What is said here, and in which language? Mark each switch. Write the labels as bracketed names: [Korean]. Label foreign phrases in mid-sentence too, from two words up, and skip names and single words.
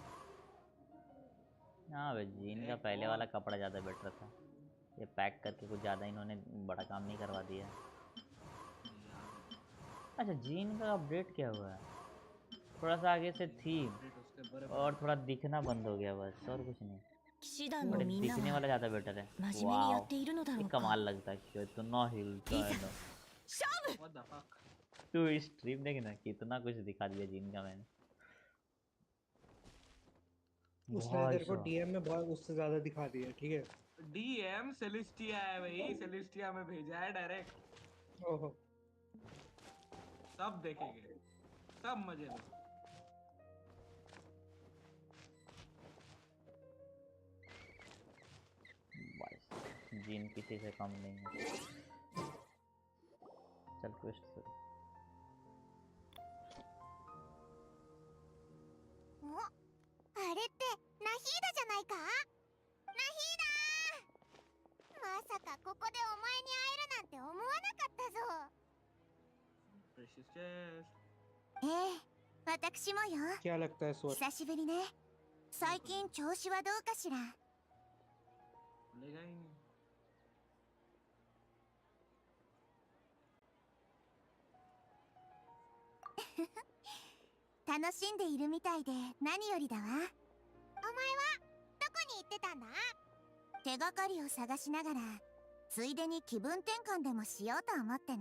[Hindi] हाँ भाई, जीन का पहले वाला कपड़ा ज़्यादा बेटर था। ये पैक करके कुछ ज़्यादा इन्होंने बड़ा काम नहीं करवा दिया। अच्छा, जीन का अपडेट क्या हुआ है? थोड़ा सा आगे से थीम और थोड़ा दिखना बंद हो गया बस, और कुछ नहीं। [Japanese] 騎士団の [Hindi] बट [Japanese] みんな [Hindi] दिखने [Japanese] は [Hindi] वाला ज़्यादा बेटर है। [Japanese] 真面目にやっ [Hindi] वाह, [Japanese] ているのだろ [Hindi] ये [Japanese] うか。 [Hindi] कमाल लगता है कि इतना हिलता है ना। [Japanese] 勝負 [English] What the fuck? [Hindi] तू स्ट्रीम देख ना, कितना कुछ दिखा दिया जीन का मैंने। उसने भाई तेरे को साहब, डीएम में बहुत उससे ज्यादा दिखा दिया, ठीक है। डीएम सेलेस्टिया है भाई, सेलेस्टिया में भेजा है डायरेक्ट। ओहो, सब देखेंगे, सब मजे लो। भाई साहब, जीन किसी से कम नहीं है। चल क्वेस्ट शुरू। [Japanese] おあれってナヒーダじゃないか。ナヒーダー、まさかここでお前に会えるなんて思わなかったぞ。 [English] Precious chest. [Japanese] ええ、私もよ。 [Hindi] क्या लगता है स्वर? [Japanese] 久しぶりね。最近調子はどうかしら。 [Hindi] खुलेगा ही नहीं। [Japanese] 楽しんでいるみたいで何よりだわ。お前はどこに行ってたんだ？手がかりを探しながらついでに気分転換でもしようと思ってね。